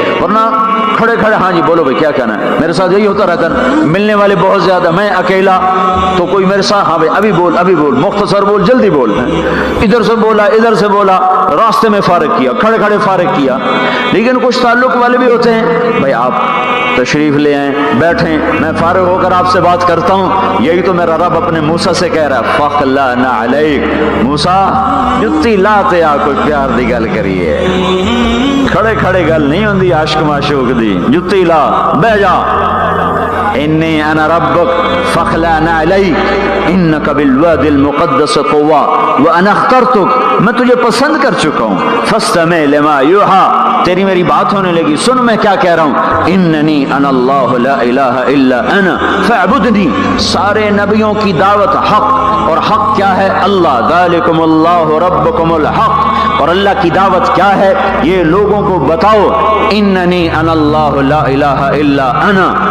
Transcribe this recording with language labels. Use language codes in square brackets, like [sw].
[ur] ورنہ کھڑے کھڑے ہاں جی بولو بھائی کیا کہنا ہے. میرے ساتھ یہی ہوتا رہتا ہے, ملنے والے بہت زیادہ, میں اکیلا تو کوئی میرے ساتھ, ہاں بھائی ابھی بول, ابھی بول, مختصر بول, جلدی بول. ادھر سے بولا, ادھر سے بولا, راستے میں فارغ کیا, کھڑے کھڑے فارغ کیا. لیکن کچھ تعلق والے بھی ہوتے ہیں, بھائی آپ تشریف لے آئیں, بیٹھیں, میں فارغ ہو کر آپ سے بات کرتا ہوں. یہی تو میرا رب اپنے موسیٰ سے کہہ رہا ہے, [ar] فاخلع نعلیک. [pa] موسیٰ جتی لاتے آ کوئی پیار دی گل کریے, کھڑے کھڑے گل نہیں ہوندی عاشق معشوق دی. جتی لا, بہ جا. [ar] انی انا ربک فاخلع نعلیک انک بالوادی المقدس طوی وانا اخترتک. [ur] میں تجھے پسند کر چکا ہوں. [ar] فاستمع لما یوحی, [ur] تیری میری بات ہونے لگی, سن میں کیا کہہ رہا ہوں. [ar] اننی انا اللہ لا الہ الا انا فاعبدنی. [ur] سارے نبیوں کی دعوت حق, اور حق کیا ہے؟ اللہ. [ar] ذالکم اللہ ربکم الحق. [ur] اور اللہ کی دعوت کیا ہے؟ یہ لوگوں کو بتاؤ, [ar] اننی انا اللہ لا الہ الا انا.